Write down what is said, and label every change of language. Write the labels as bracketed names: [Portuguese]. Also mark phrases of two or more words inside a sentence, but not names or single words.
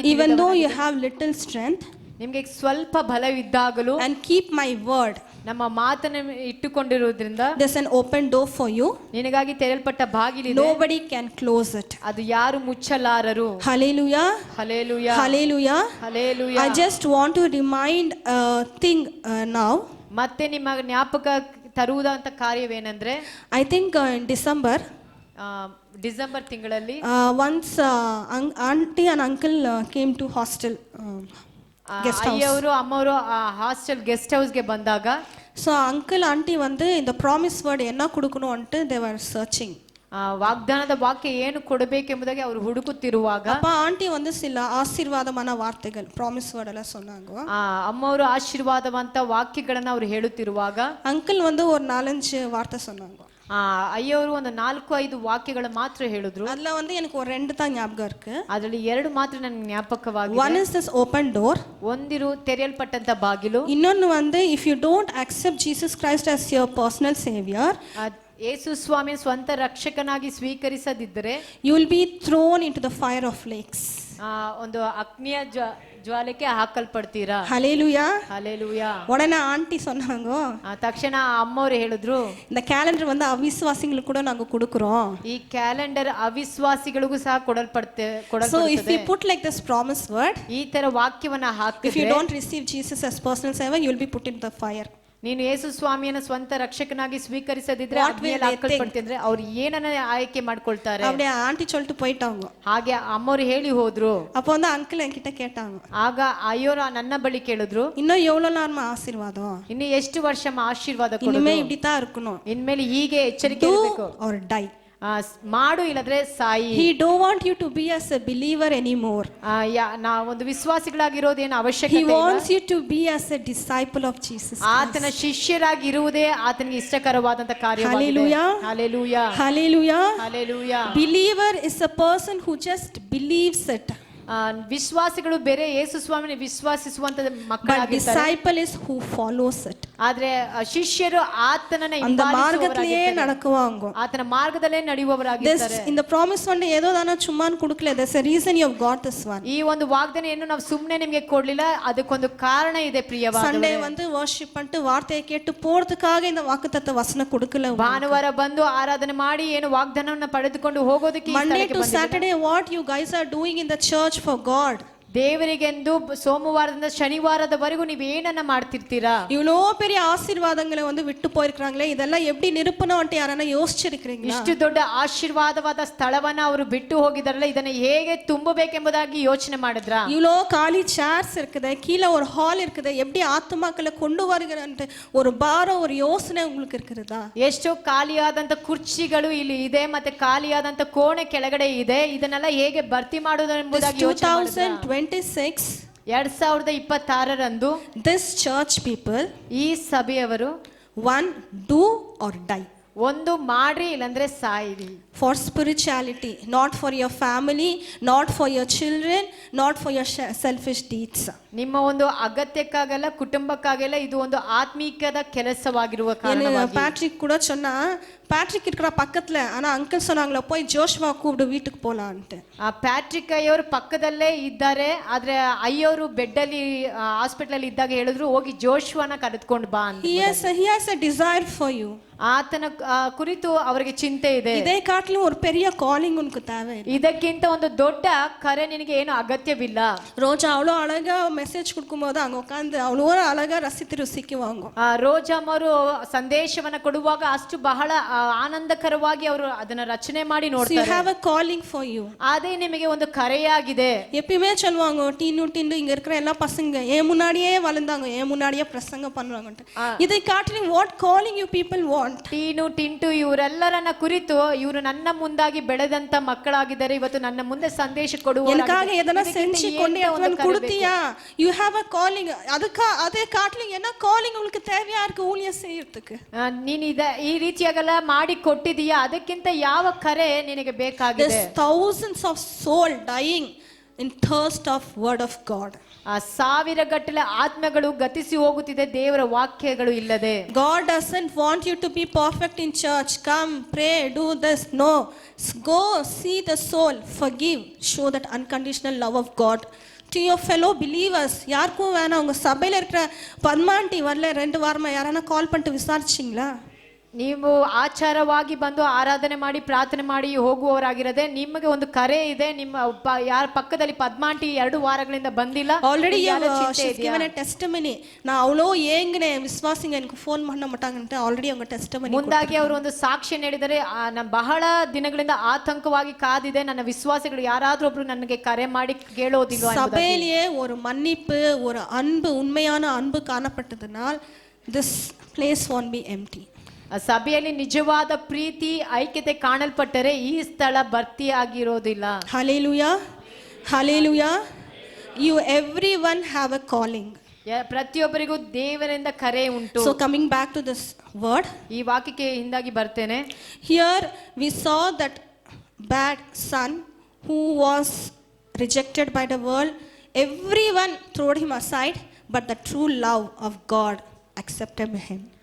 [English] Even though you have little strength. [Kannada] ನಿಮಗೆ ಸ್ವಲ್ಪ ಬಲವಿದ್ದಾಗಲೂ [English] And keep my word. [Kannada] ನಮ್ಮ ಮಾತನ್ನು ಇಟ್ಟುಕೊಂಡಿರುವುದರಿಂದ [English] There's an open door for you. [Kannada] ನಿನಗಾಗಿ ತೆರೆಯಲ್ಪಟ್ಟ ಬಾಗಿಲಿದೆ. [English] Nobody can close it. [Kannada] ಅದು ಯಾರು ಮುಚ್ಚಲಾರರು. [English] Hallelujah. [Kannada] ಹಲ್ಲೆಲೂಯಾ. [English] Hallelujah. [Kannada] ಹಲ್ಲೆಲೂಯಾ. [English] I just want to remind a thing now. [Kannada] ಮತ್ತೆ ನಿಮ್ಮ ಜ್ಞಾಪಕ ತರುವುದಂತ ಕಾರ್ಯವೇನೆಂದ್ರೆ, [English] I think in December, [Kannada] ಡಿಸೆಂಬರ್ ತಿಂಗಳಲ್ಲಿ [English] once auntie and uncle came to hostel. [Kannada] ಅಯ್ಯವರು ಅಮ್ಮವರು ಹಾಸ್ಟೆಲ್ ಗೆಸ್ಟ್ ಹೌಸ್ಗೆ ಬಂದಾಗ, [English] so uncle aunty [Tamil] வந்து இந்த [English] promise word [Tamil] என்ன கொடுக்கணும் ಅಂட்டு [English] they were searching. [Kannada] ವಾಗ್ದಾನದ ವಾಕ್ಯ ಏನು ಕೊಡಬೇಕೆಂಬುದಾಗಿ ಅವರು ಹುಡುಕುತ್ತಿರುವಾಗ [Tamil] அப்ப ஆண்டி வந்து சில ஆசீர்வாதமான வார்த்தைகள் [English] promise word [Tamil] எல்லாம் சொன்னாங்க. [Kannada] ಅಮ್ಮವರು ಆಶೀರ್ವಾದವಂತ ವಾಕ್ಯಗಳನ್ನ ಅವರು ಹೇಳುತ್ತಿರುವಾಗ [Tamil] ಅಂಕಲ್ வந்து ஒரு 4-5 வார்த்தை சொன்னாங்க. [Kannada] ಅಯ್ಯವರು ಒಂದು 4-5 ವಾಕ್ಯಗಳು ಮಾತ್ರ ಹೇಳಿದ್ರು. [Tamil] அதுல வந்து எனக்கு ஒரு 2 தான் ஞாபகம் இருக்கு. [Kannada] ಅದರಲ್ಲಿ 2 ಮಾತ್ರ ನನಗೆ ಜ್ಞಾಪಕವಾಗಿದೆ. [English] One is this open door. [Kannada] ಒಂದಿರು ತೆರೆಯಲ್ಪಟ್ಟಂತ ಬಾಗಿಲು. [English] ಇನ್ನೊಂದು வந்து if you don't accept Jesus Christ as your personal savior, [Kannada] ಯೇಸು ಸ್ವಾಮಿ ಸ್ವಂತ ರಕ್ಷಕನಾಗಿ ಸ್ವೀಕರಿಸದಿದ್ದರೆ [English] you will be thrown into the fire of lakes. [Kannada] ಒಂದು ಅಗ್ನಿಯ ಜ್ವಾಲೆಗೆ ಹಾಕಲ್ಪಡ್ತೀರಾ. [English] ஹalleluya. [Kannada] ಹಲ್ಲೆಲೂಯಾ. [Tamil] உடனே ஆண்டி சொன்னாங்க, [Kannada] ತಕ್ಷಣ ಅಮ್ಮವ್ರು ಹೇಳಿದ್ರು, [Tamil] இந்த கேலண்டர் வந்து அவிசுவாசிங்களுக்கு கூட நாங்க கொடுக்குறோம். [Kannada] ಈ ಕ್ಯಾಲೆಂಡರ್ ಅವಿಶ್ವಾಸಿಗಳಿಗೂ ಸಹ [English] So if we put like this promise word, [Kannada] ಈ ತರ ವಾಕ್ಯವನ್ನ [English] if you [Kannada] ಹಾಕಿದ್ರೆ, [English] don't receive Jesus as personal savior, you will be put in the fire. [Kannada] ನೀನು ಯೇಸು ಸ್ವಾಮಿಯನ್ನ ಸ್ವಂತ ರಕ್ಷಕನಾಗಿ ಸ್ವೀಕರಿಸದಿದ್ರೆ [English] What will they [Kannada] ಹಾಕಲ್ಪಡ್ತಿದ್ರೆ ಅವ್ರು ಏನನ್ನ ಆಯ್ಕೆ ಮಾಡ್ಕೊಳ್ತಾರೆ. [Tamil] அப்படியே ஆண்டி சொல்லிட்டு போயிட்டாங்க. [Kannada] ಹಾಗೆ ಅಮ್ಮವ್ರು ಹೇಳಿ ಹೋದ್ರು. [Tamil] அப்போ வந்து அங்கிள் என்கிட்ட கேட்டாங்க, [Kannada] ಆಗ ಅಯ್ಯೋರ ನನ್ನ ಬಳಿ ಕೇಳಿದ್ರು, [Tamil] இன்னும் எவ்வளவு நாள் ஆசீர்வாதம், [Kannada] ಇನ್ನು ಎಷ್ಟು ವರ್ಷ ಆಶೀರ್ವಾದ [Tamil] இனிமே [Kannada] ಕೊಡೋದು, [Tamil] இப்படித்தான் இருக்கணும், [Kannada] ಇನ್ಮೇಲೆ ಹೀಗೆ ಎಚ್ಚರಿಕೆ [English] do [Kannada] ಇರಬೇಕು, [English] or die. [Kannada] ಮಾಡು ಇಲ್ಲದ್ರೆ ಸಾಯಿ. [English] He don't want you to be as a believer anymore. [Kannada] ನಾ ಒಂದು ವಿಶ್ವಾಸಿಗಳಾಗಿರೋದೇನು [English] He [Kannada] ಅವಶ್ಯಕತೆ ಇಲ್ಲ. [English] wants you to be as a disciple of Jesus [Kannada] ಆತನ [English] Christ. [Kannada] ಶಿಷ್ಯರಾಗಿರುವುದೇ ಆತನಿಗೆ ಇಷ್ಟಕರವಾದಂತ ಕಾರ್ಯವಾಗಿದೆ. [English] Hallelujah. [Kannada] ಹಲ್ಲೆಲೂಯಾ. [English] Hallelujah. [Kannada] ಹಲ್ಲೆಲೂಯಾ. [English] Believer is a person who just believes it. [Kannada] ವಿಶ್ವಾಸಿಗಳು ಬೇರೆ, ಯೇಸು ಸ್ವಾಮಿನ ವಿಶ್ವಾಸಿಸುವಂತ [English] But [Kannada] ಮಕ್ಕಳಾಗಿರ್ತಾರೆ. [English] disciple is who follows it. [Kannada] ಆದ್ರೆ ಶಿಷ್ಯರು ಆತನನ್ನ [Tamil] அந்த மார்க்கத்திலேயே [Kannada] ಹಿಂಬಾಲಿಸುವವರಾಗಿರ್ತಾರೆ. [Tamil] நடக்குவாங்க. [Kannada] ಆತನ ಮಾರ್ಗದಲ್ಲೇ [English] This [Kannada] ನಡೆಯುವವರಾಗಿರ್ತಾರೆ. [Tamil] இந்த promise வந்து ஏதோ தான சும்மான்னு கொடுக்கல. [English] There's a reason you have got this one. [Kannada] ಈ ಒಂದು ವಾಗ್ದಾನೆಯನ್ನು ನಾವು ಸುಮ್ಮನೆ ನಿಮಗೆ ಕೊಡ್ಲಿಲ್ಲ, ಅದಕ್ಕೊಂದು ಕಾರಣ ಇದೆ ಪ್ರಿಯವಾದವರೇ. [Tamil] சண்டே வந்து worship பண்ணிட்டு வார்த்தையை கேட்டு போறதுக்காக இந்த வாக்குத்தத்த வசனம் கொடுக்கல. [Kannada] ಭಾನುವಾರ ಬಂದು ಆರಾಧನೆ ಮಾಡಿ ಏನು ವಾಗ್ದಾನವನ್ನ ಪಡೆದುಕೊಂಡು ಹೋಗೋದಕ್ಕೆ ಈ [English] Monday [Kannada] ಸ್ಥಳಕ್ಕೆ [English] to [Kannada] ಬಂದಿದ್ದೀರಾ? [English] Saturday what you guys are doing in the church for God. [Kannada] ದೇವರಿಗೆಂದು ಸೋಮವಾರದಿಂದ ಶನಿವಾರದವರೆಗೂ ನೀವು ಏನನ್ನ ಮಾಡ್ತಿರ್ತೀರಾ? [Tamil] இவ்வளோ பெரிய ஆசீர்வாதங்களை வந்து விட்டு போயிருக்காங்களே, இதெல்லாம் எப்படி நிரப்பணும்ட்டு யாரன்னா யோசிச்சிருக்கீங்களா? [Kannada] ಇಷ್ಟು ದೊಡ್ಡ ಆಶೀರ್ವಾದವಾದ ಸ್ಥಳವನ್ನ ಅವರು ಬಿಟ್ಟು ಹೋಗಿದಾರಲ್ಲ, ಇದನ್ನ ಹೇಗೆ ತುಂಬಬೇಕೆಂಬುದಾಗಿ ಯೋಚನೆ ಮಾಡಿದ್ರ? [Tamil] இவ்வளோ காலி சேர்ஸ் இருக்குது, கீழே ஒரு ஹால் இருக்குது, எப்படி ஆத்துமாக்களை கொண்டு வருகிறன்ட்டு ஒரு பாரம், ஒரு யோசனை உங்களுக்கு இருக்கிறதா? [Kannada] ಎಷ್ಟೋ ಖಾಲಿಯಾದಂತ ಕುರ್ಚಿಗಳು ಇಲ್ಲಿ ಇದೆ, ಮತ್ತೆ ಖಾಲಿಯಾದಂತ ಕೋಣೆ ಕೆಳಗಡೆ ಇದೆ, ಇದನ್ನೆಲ್ಲ ಹೇಗೆ ಭರ್ತಿ ಮಾಡೋದು ಎಂಬುದಾಗಿ ಯೋಚನೆ ಮಾಡಿದ್ರ? 2026ರಂದು [English] this church people, [Kannada] ಈ ಸಭೆಯವರು [English] one, do or die. [Kannada] ಒಂದು ಮಾಡ್ರಿ ಇಲ್ಲಂದ್ರೆ ಸಾಯಿರಿ. [English] For spirituality, not for your family, not for your children, not for your selfish deeds. [Kannada] ನಿಮ್ಮ ಒಂದು ಅಗತ್ಯಕ್ಕಾಗಲ್ಲ, ಕುಟುಂಬಕ್ಕಾಗಲ್ಲ, ಇದು ಒಂದು ಆತ್ಮೀಕದ ಕೆಲಸವಾಗಿರುವ ಕಾರಣವಾಗಿ. [Tamil] பேட்ரிக் கூட சொன்னா, பேட்ரிக் இருக்கிற பக்கத்துல, ஆனா அங்கிள் சொன்னாங்களா போய் ஜோஷ்வா கூப்பிடு வீட்டுக்கு போலான்ட்டு. [Kannada] ಪ್ಯಾಟ್ರಿಕ್ ಅಯ್ಯೋರು ಪಕ್ಕದಲ್ಲೇ ಇದ್ದಾರೆ, ಆದ್ರೆ ಅಯ್ಯೋರು ಬೆಡ್ ಅಲ್ಲಿ ಹಾಸ್ಪಿಟಲ್ ಅಲ್ಲಿ ಇದ್ದಾಗ ಹೇಳಿದ್ರು, ಹೋಗಿ ಜೋಶ್ವನ ಕರೆದುಕೊಂಡು ಬಾ ಅಂತ. [English] he has a desire for you. [Kannada] ಆತನ ಕುರಿತು ಅವರಿಗೆ ಚಿಂತೆ ಇದೆ. [Tamil] இதை காட்டிலும் ஒரு பெரிய காலிங் உனக்கு தேவை. [Kannada] ಇದಕ್ಕಿಂತ ಒಂದು ದೊಡ್ಡ ಕರೆ ನಿನಗೆ ಏನು ಅಗತ್ಯವಿಲ್ಲ. [Tamil] ரோஜா அவ்வளோ அழகா மெசேஜ் கொடுக்கும்போது அங்க உட்காந்து அவ்வளோ அழகா ரசித்து ருசிக்குவாங்க. [Kannada] ರೋಜಾಮರು ಸಂದೇಶವನ್ನ ಕೊಡುವಾಗ ಅಷ್ಟು ಬಹಳ ಆನಂದಕರವಾಗಿ ಅವರು ಅದನ್ನ ರಚನೆ ಮಾಡಿ [English] You [Kannada] ನೋಡ್ತಾರೆ. [English] have a calling for you. [Kannada] ಅದೇ ನಿಮಗೆ ಒಂದು ಕರೆಯಾಗಿದೆ. [Tamil] எப்பயுமே சொல்லுவாங்க, டீனு இங்க இருக்கிற எல்லா பசங்க ஏன் முன்னாடியே வளர்ந்தாங்க, ஏன் முன்னாடியே பிரசங்கம் பண்ணுவாங்கன்ட்டு. இதை காட்டிலும் [English] what calling you people want. [Kannada] ಟೀನು ಟಿಂಟು ಇವರೆಲ್ಲರನ್ನ ಕುರಿತು, ಇವರು ನನ್ನ ಮುಂದಾಗಿ ಬೆಳೆದಂತ ಮಕ್ಕಳಾಗಿದ್ದಾರೆ, ಇವತ್ತು ನನ್ನ ಮುಂದೆ ಸಂದೇಶ ಕೊಡುವ [Tamil] எனக்காக எதனா செஞ்சு கொண்டு வந்து கொடுத்தியா? [English] You have a calling. [Tamil] அதே காட்டிலும் என்ன calling உங்களுக்கு தேவையா இருக்கு ஊழியம் செய்யறதுக்கு? [Kannada] ನೀನು ಈ ರೀತಿಯಾಗೆಲ್ಲ ಮಾಡಿ ಕೊಟ್ಟಿದೀಯಾ? ಅದಕ್ಕಿಂತ ಯಾವ ಕರೆ ನಿನಗೆ ಬೇಕಾಗಿದೆ? [English] There's thousands of soul dying in thirst of word of God. ಸಾವಿರ ಗಟ್ಟಲೆ ಆತ್ಮಗಳು ಗತಿಸಿ ಹೋಗುತ್ತಿದೆ ದೇವರ ವಾಕ್ಯಗಳು ಇಲ್ಲದೆ. God doesn't want you to be perfect in church. Come, pray, do this. No. Go see the soul, forgive, show that unconditional love of God to your fellow believers. [Tamil] யாருக்கும் வேணாம். உங்க சபையில இருக்கிற பத்மாண்டி வரல 2 வாரமா யாரானா கால் பண்ணிட்டு விசாரிச்சிங்களா? [Kannada] ನೀವು ಆಚಾರವಾಗಿ ಬಂದು ಆರಾಧನೆ ಮಾಡಿ ಪ್ರಾರ್ಥನೆ ಮಾಡಿ ಹೋಗುವವರಾಗಿರದೆ, ನಿಮಗೆ ಒಂದು ಕರೆ ಇದೆ. ನಿಮ್ಮ ಯಾರ ಪಕ್ಕದಲ್ಲಿ ಪದ್ಮಾಂಟಿ 2 ವಾರಗಳಿಂದ ಬಂದಿಲ್ಲ. [English] ஆல்ரெடி she's given a testimony. [Tamil] நான் அவ்வளோ ஏங்கினே, விசுவாசிங்க எனக்கு ஃபோன் பண்ண மாட்டாங்கன்ட்டு ஆல்ரெடி அவங்க டெஸ்டிமನಿ [Kannada] ಮುಂದಾಗಿ ಅವರು ಒಂದು ಸಾಕ್ಷಿ ನೀಡಿದರೆ, ನಾನು ಬಹಳ ದಿನಗಳಿಂದ ಆತಂಕವಾಗಿ ಕಾದಿದೆ, ನನ್ನ ವಿಶ್ವಾಸಿಗಳು ಯಾರಾದ್ರೂ ಒಬ್ರು ನನಗೆ ಕರೆ ಮಾಡಿ ಕೇಳೋದಿಲ್ವಾ? [Tamil] சபையிலேயே ஒரு மன்னிப்பு, ஒரு அன்பு, உண்மையான அன்பு காணப்பட்டதனால் [English] this place won't be empty. [Kannada] ಸಭೆಯಲ್ಲಿ ನಿಜವಾದ ಪ್ರೀತಿ ಐಕ್ಯತೆ ಕಾಣಲ್ಪಟ್ಟರೆ ಈ ಸ್ಥಳ ಭರ್ತಿಯಾಗಿರೋದಿಲ್ಲ. [English] Hallelujah. Hallelujah. You everyone have a calling. [Kannada] ಪ್ರತಿಯೊಬ್ಬರಿಗೂ ದೇವರಿಂದ ಕರೆ ಉಂಟು. [English] So coming back to this word, [Kannada] ಈ ವಾಕ್ಯಕ್ಕೆ ಹಿಂದಾಗಿ ಬರ್ತೇನೆ. [English] here we saw that bad son who was rejected by the world, everyone threw him aside, but the true love of God accepted him.